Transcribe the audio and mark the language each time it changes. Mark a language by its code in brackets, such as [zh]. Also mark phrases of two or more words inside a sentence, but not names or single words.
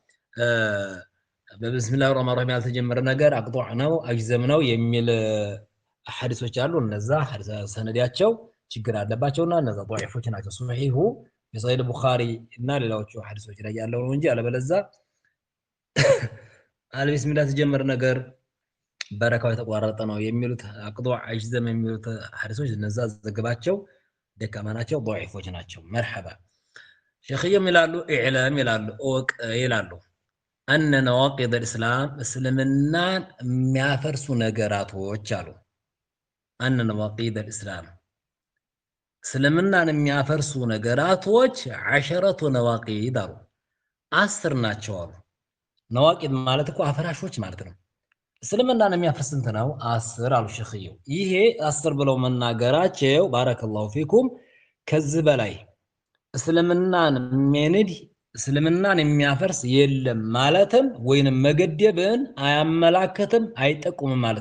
[ar] بسم الله الرحمن الرحيم [am] ያልተጀመረ ነገር አቅጧዕ ነው አጅዘም ነው የሚል ሐዲሶች አሉ። እነዛ ሰነዳቸው ችግር አለባቸውና እነዛ ضعيفዎች ናቸው። ሱሂሁ የሰሒህ ቡኻሪ እና ሌላዎቹ ሐዲሶች ላይ ያለው ነው እንጂ አለበለዛ አልቢስሚላህ ተጀመረ ነገር በረካው የተቋረጠ ነው የሚሉት አቅጧዕ አጅዘም የሚሉት ሐዲሶች እነዛ ዘገባቸው ደካማ ናቸው፣ ضعيفዎች ናቸው። መርሐባ ሸኺየም ይላሉ ኢዕላም ይላሉ ኦቅ ይላሉ [ar] أن نواقض الإسلام [am] እስልምናን የሚያፈርሱ ነገራቶች አሉ። [ar] أن نواقض الإسلام [am] እስልምናን የሚያፈርሱ ነገራቶች 10 ነዋቂድ አሉ። 10 ናቸው አሉ። ነዋቂድ ማለት እኮ አፈራሾች ማለት ነው። እስልምናን የሚያፈርስ ስንት ነው? 10 አሉ ሸኺየው። ይሄ 10 ብለው መናገራቸው [ar] بارك الله فيكم [am] ከዚህ በላይ እስልምናን የሚያንድ እስልምናን የሚያፈርስ የለም ማለትም ወይንም መገደብን አያመላክትም አይጠቁምም ማለት